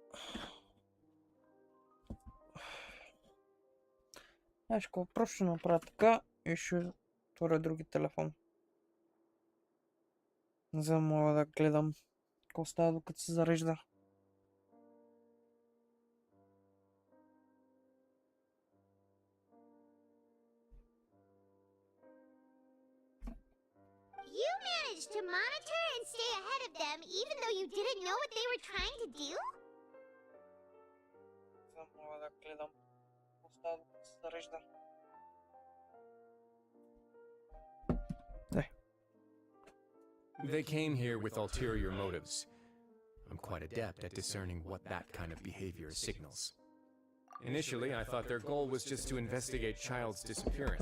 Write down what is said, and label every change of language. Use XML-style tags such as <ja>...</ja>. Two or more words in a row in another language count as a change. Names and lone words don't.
<bg>Знаеш какво, просто ще направя така и ще отворя други телефон, за да мога да гледам какво става докато се зарежда.</bg> <en>You managed to monitor and stay ahead of them even though you didn't know what they were trying to do?</en> <bg>За да мога да гледам какво става докато се зарежда.</bg> <en>They came here with ulterior motives. I'm quite adept at discerning what that kind of behavior signals. Initially, I thought their goal was just to investigate Child's disappearance.</en>